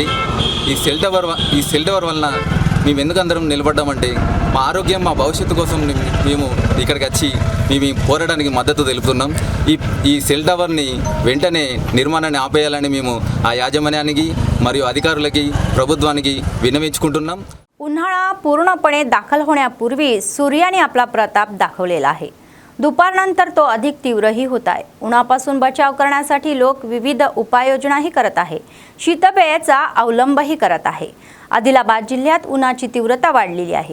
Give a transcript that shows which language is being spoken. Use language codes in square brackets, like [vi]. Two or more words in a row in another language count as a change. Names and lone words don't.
[te] ఈ [en] cell tower [te] వలన మేము ఎందుకు అందరం నిలబడ్డామంటే మా ఆరోగ్యం, మా భవిష్యత్తు కోసం మేము ఇక్కడికి వచ్చి మేము ఈ పోరాటానికి మద్దతు తెలుపుతున్నాం. ఈ [en] cell towerni [te] వెంటనే నిర్మాణాన్ని ఆపేయాలని మేము ఆ యాజమాన్యానికి మరియు అధికారులకి ప్రభుత్వానికి విన్నవించుకుంటున్నాం. [mr] उन्हाळा पूर्णपणे दाखल होण्यापूर्वी सूर्याने आपला प्रताप दाखवलेला आहे. दुपारनंतर तो अधिक तीव्रही होत आहे. उन्हापासून बचाव करण्यासाठी लोक विविध उपाययोजनाही करत आहे. शीतपेयाचा अवलंबही करत आहे. आदिलाबाद जिल्ह्यात उन्हाची तीव्रता वाढलेली आहे.